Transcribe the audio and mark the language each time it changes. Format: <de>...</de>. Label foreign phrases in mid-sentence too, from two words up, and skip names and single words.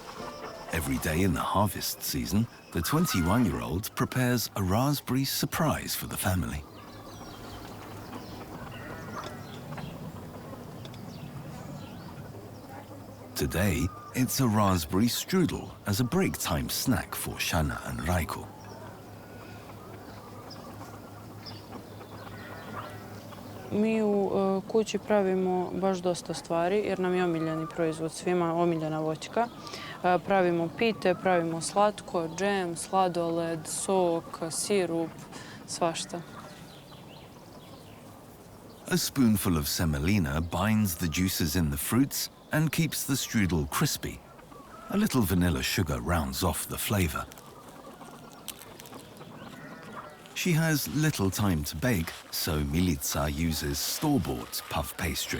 <en>Every day in the harvest season, the 21-year-old prepares a raspberry surprise for the family. Today, it's a raspberry strudel as a break-time snack for Shana and Rajko.</en> <sr>Mi u kući pravimo baš dosta stvari jer nam je omiljeni proizvod svima, omiljena voćka. Pravimo pite, pravimo slatko, džem, sladoled, sok, sirup, svašta.</sr> <en>A spoonful of semolina binds the juices in the fruits and keeps the strudel crispy. A little vanilla sugar rounds off the flavor. She has little time to bake, so Milica uses store-bought puff pastry.</en>